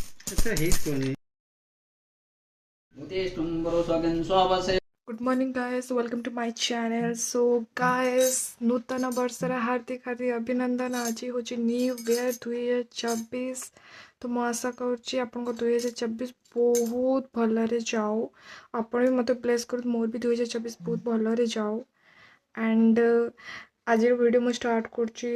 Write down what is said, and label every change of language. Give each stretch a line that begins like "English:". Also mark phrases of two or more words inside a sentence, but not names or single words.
English: अच्छा हेच कोणी Good morning, guys. Welcome to my channel. So, guys,
Odia: ନୂତନ ବର୍ଷର ହାର୍ଦ୍ଦିକ ହାର୍ଦ୍ଦିକ ଅଭିନନ୍ଦନ। ଆଜି ହେଉଛି
English: New Year
Odia: 2024। ତ ମୁଁ ଆଶା କରୁଛି ଆପଣଙ୍କ 2024 ବହୁତ ଭଲରେ ଯାଉ। ଆପଣ ବି ମୋତେ ବ୍ଲେସ୍ କରନ୍ତୁ, ମୋର ବି 2024 ବହୁତ ଭଲରେ ଯାଉ। ଆଣ୍ଡ ଆଜିର ଭିଡ଼ିଓ ମୁଁ ଷ୍ଟାର୍ଟ କରୁଛି।